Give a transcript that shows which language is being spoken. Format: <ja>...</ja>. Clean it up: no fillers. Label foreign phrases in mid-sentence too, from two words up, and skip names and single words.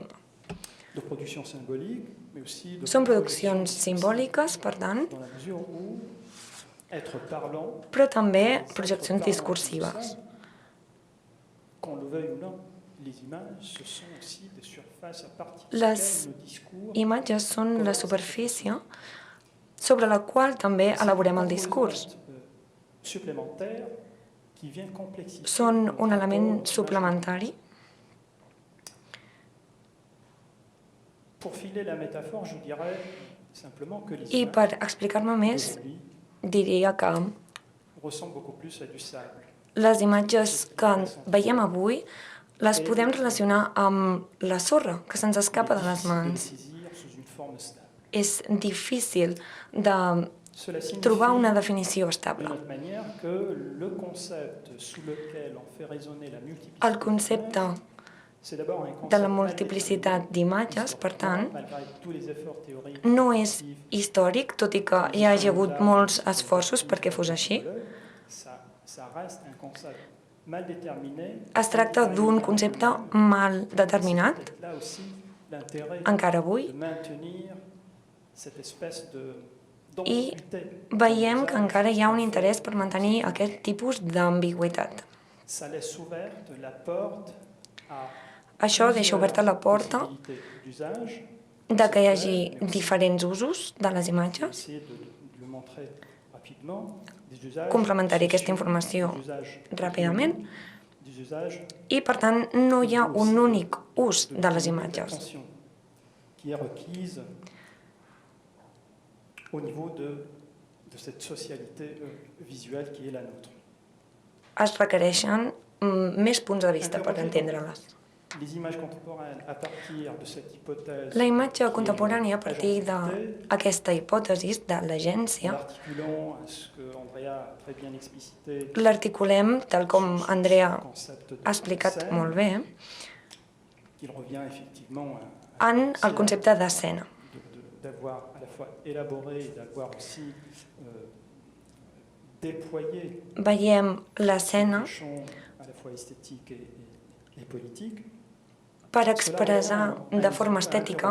<fr>de production symbolique, mais aussi de</fr> <ca>Són</ca> <fr>projection</fr> <ca>produccions simbòliques, per tant,</ca> <fr>dans la mesure où être parlant,</fr> <ca>però també</ca> <fr>les êtres</fr> <ca>projeccions</ca> <fr>parlants</fr> <ca>discursives.</ca> <fr>que nous sommes, qu'on le veuille ou non, les images, ce sont aussi des surfaces à partir</fr> <ca>Les</ca> <fr>desquelles nos discours</fr> <ca>imatges són la superfície sobre la qual també elaborem el discurs.</ca> <fr>supplémentaire qui vient complexifier</fr> <ca>Són</ca> <fr>notre</fr> <ca>un</ca> <fr>rapport</fr> <ca>element</ca> <fr>aux</fr> <ca>suplementari.</ca> <fr>Pour filer la métaphore, je dirais simplement que les</fr> <ca>I</ca> <fr>images</fr> <ca>per explicar-me més,</ca> <fr>d'aujourd'hui</fr> <ca>diria que</ca> <fr>ressemblent beaucoup plus à du sable.</fr> <ca>les imatges que veiem avui les podem relacionar amb la sorra que se'ns escapa de les</ca> <fr>Il est</fr> <ca>mans.</ca> <fr>difficile de les saisir sous une forme stable.</fr> <ca>És difícil de</ca> <fr>Cela signifie,</fr> <ca>trobar una definició</ca> <fr>d'une</fr> <ca>estable.</ca> <fr>autre manière, que le concept sous lequel on fait résonner la multiplicité</fr> <ca>El concepte</ca> <fr>d'images, c'est d'abord un concept</fr> <ca>de la</ca> <fr>mal</fr> <ca>multiplicitat</ca> <fr>déterminé</fr> <ca>d'imatges, per tant,</ca> <fr>malgré tous les efforts théoriques</fr> <ca>no és</ca> <fr>actifs,</fr> <ca>històric, tot i que hi hagi hagut molts esforços perquè fos així.</ca> <fr>ça reste un concept mal déterminé.</fr> <ca>Es tracta d'un concepte mal determinat,</ca> <fr>C'est peut-être là aussi l'intérêt</fr> <ca>encara avui,</ca> <fr>de maintenir cette espèce de</fr> <ca>i veiem que encara hi ha un interès per mantenir aquest tipus d'ambigüitat.</ca> <fr>Ça laisse ouverte la porte à</fr> <ca>Això deixa oberta la porta</ca> <fr>possibilités d'usage.</fr> <ca>de que hi hagi diferents usos de les imatges.</ca> <fr>Essayer de le montrer rapidement. Des usages</fr> <ca>Complementaré aquesta</ca> <fr>sociaux,</fr> <ca>informació</ca> <fr>des usages</fr> <ca>ràpidament.</ca> <fr>économiques, des usages</fr> <ca>I, per tant, no hi ha un únic ús de les</ca> <fr>de</fr> <ca>imatges.</ca> <fr>l'attention qui est requise au niveau de cette socialité visuelle qui est la nôtre.</fr> <ca>Es requereixen més punts de vista per entendre-les.</ca> <fr>Les images contemporaines à partir de cette hypothèse.</fr> <ca>La imatge contemporània, a partir d'aquesta hipòtesi de l'agència,</ca> <fr>L'articulant à ce que Andrea a très bien explicité.</fr> <ca>l'articulem, tal com Andrea</ca> <fr>Concept de</fr> <ca>ha explicat</ca> <fr>scène,</fr> <ca>molt bé,</ca> <fr>qu'il revient effectivement</fr> <ca>en el concepte d'escena.</ca> <fr>d'avoir à la fois élaboré et d'avoir aussi déployé</fr> <ca>Veiem l'escena</ca> <fr>un champ à la fois esthétique et politique.</fr> <ca>per expressar de forma estètica</ca>